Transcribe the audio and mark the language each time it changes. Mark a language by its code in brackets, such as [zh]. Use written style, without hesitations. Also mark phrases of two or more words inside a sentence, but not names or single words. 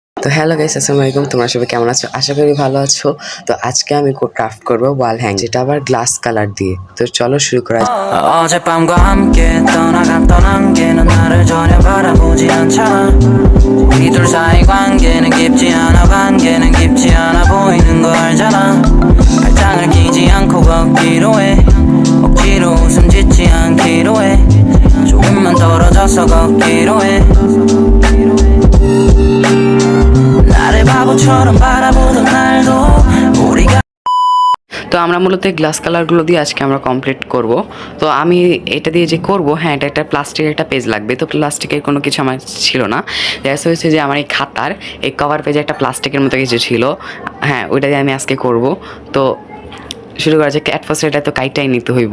[bn] তো [en] hello guys, [bn] আসসালামু আলাইকুম। তোমরা সবাই কেমন আছো? আশা করি ভালো আছো। তো আজকে আমি ক্রাফট করব [en] wall hang, [bn] যেটা আবার [en] glass colour [bn] দিয়ে। তো চলো শুরু করা যাক। [ko] 어젯밤과 함께 떠나갔던 안개는 나를 전혀 바라보지 않잖아. 우리 둘 사이 관계는 깊지 않아 보이는 거 알잖아. 발장을 끼지 않고 걷기로 해. 억지로 웃음 짓지 않기로 해. 조금만 떨어져서 걷기로 해. 나를 바보처럼 바라보던 날도 우리가 [bn] তো আমরা মূলত গ্লাস কালারগুলো দিয়ে আজকে আমরা কমপ্লিট করব। তো আমি এটা দিয়ে যে করব, হ্যাঁ, এটা একটা প্লাস্টিকের একটা পেজ লাগবে। তো প্লাস্টিকের কোনো কিছু আমার ছিল না। দ্যাটস হয়েছে যে আমার এই খাতার এই কভার পেজে একটা প্লাস্টিকের মতো কিছু ছিল, হ্যাঁ, ওইটা দিয়ে আমি আজকে করব। তো শুরু করা যাক। [en] at first [bn] এটা তো কাইটাই নিতে হইব।